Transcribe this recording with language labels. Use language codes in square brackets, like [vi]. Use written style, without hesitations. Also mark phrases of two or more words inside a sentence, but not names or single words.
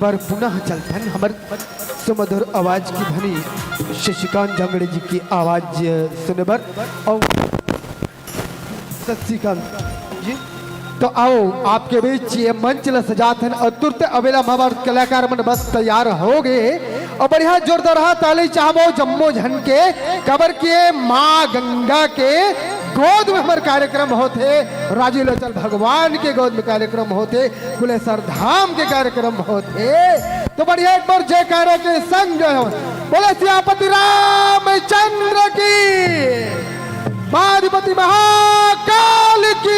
[hne] बार पुनः चलते हैं हमार सुमधुर आवाज की धनी शशिकांत जांगड़े जी की आवाज सुने बर। और शशिकांत जी तो आओ आपके बीच ये मंच ला सजात हैं और तुरंत अवेला हमार कलाकार मन बस तैयार हो गए और बढ़िया जोरदार ताली चाहबो जम्मो झन के कबर के माँ गंगा के गोद में हमारे कार्यक्रम होते, राजी लोचल भगवान के गोद में कार्यक्रम होते, कुलेश्वर धाम के कार्यक्रम होते। तो बढ़िया एक बार जयकारा के संग जो है बोले सियापति रामचंद्र की, महाधिपति महाकाल की।